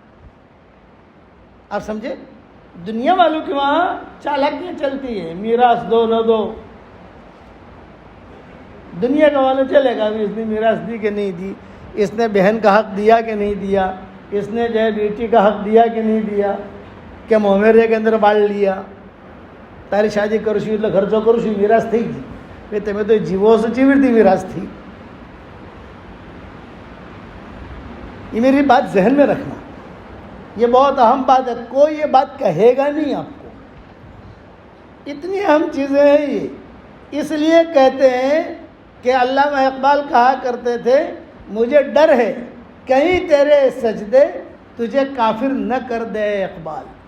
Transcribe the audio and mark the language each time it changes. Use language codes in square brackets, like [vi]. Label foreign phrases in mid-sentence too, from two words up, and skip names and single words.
[ur] آپ سمجھے, دنیا والوں کے وہاں چالاکیاں چلتی ہیں. میراث دو نہ دو, دنیا کا معلوم چلے گا اس نے میراث دی کہ نہیں دی, اس نے بہن کا حق دیا کہ نہیں دیا, اس نے جو ہے بیٹی کا حق دیا کہ نہیں دیا, کہ مومیرے کے اندر بال لیا. [gu] તારી શાદી કરું છું એટલે ખર્ચો કરું છું, میراث થઈ ગઈ. ભાઈ તમે તો જીવો છો કેવી રીતે میراث થઈ? [ur] یہ میری بات ذہن میں رکھنا, یہ بہت اہم بات ہے. کوئی یہ بات کہے گا نہیں آپ کو. اتنی اہم چیزیں ہیں یہ. اس لیے کہتے ہیں کہ علامہ اقبال کہا کرتے تھے, مجھے ڈر ہے کہیں تیرے سجدے تجھے کافر نہ کر دے اقبال.